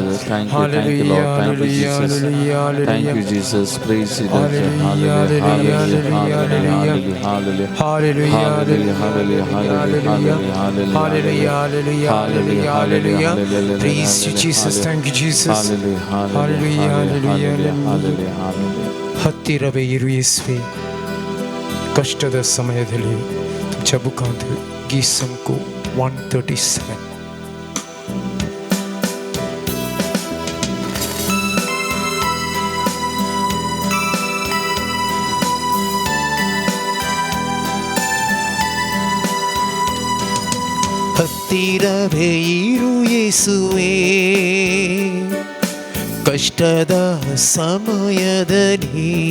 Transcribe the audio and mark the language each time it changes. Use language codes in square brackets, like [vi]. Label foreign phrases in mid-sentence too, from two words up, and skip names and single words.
[en] Thank you, Lord. Thank you, Jesus. Thank you, Jesus. Praise you, Lord. Hallelujah, hallelujah, hallelujah, hallelujah, hallelujah, hallelujah, hallelujah, Hallelujah, hallelujah. Praise you, Jesus. Thank you, Jesus. Hallelujah, hallelujah, hallelujah. [kn] ಹತ್ತಿರವೇ ಇರು ಯೇಸುವೆ, ಕಷ್ಟದ ಸಮಯದಲ್ಲಿ [kok] ತುझ्या मुखांतर गीत संको [kn] 137. ಹತ್ತಿರವೇ ಇರು ಯೇಸುವೆ, ಕಷ್ಟದ ಸಮಯದಲ್ಲಿ